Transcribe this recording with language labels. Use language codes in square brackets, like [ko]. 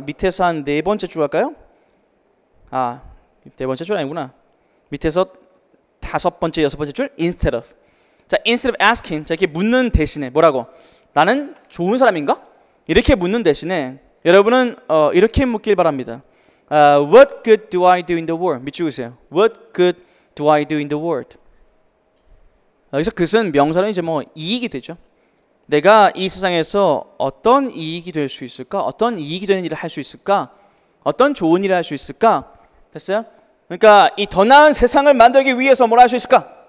[ko] 밑에서 한 네 번째 줄 할까요? 네 번째 줄 아니구나. 밑에서 다섯 번째, 여섯 번째 줄 instead of. 자, instead of asking. 자, 이렇게 묻는 대신에 뭐라고? 나는 좋은 사람인가? 이렇게 묻는 대신에 여러분은 이렇게 묻길 바랍니다. [en] What good do I do in the world? [ko] 밑줄 그으세요. [en] What good do I do in the world? [ko] 여기서 그것은 명사는 이제 뭐 이익이 되죠. 내가 이 세상에서 어떤 이익이 될 수 있을까? 어떤 이익이 되는 일을 할 수 있을까? 어떤 좋은 일을 할 수 있을까? 됐어요? 그러니까 이 더 나은 세상을 만들기 위해서 뭘 할 수 있을까?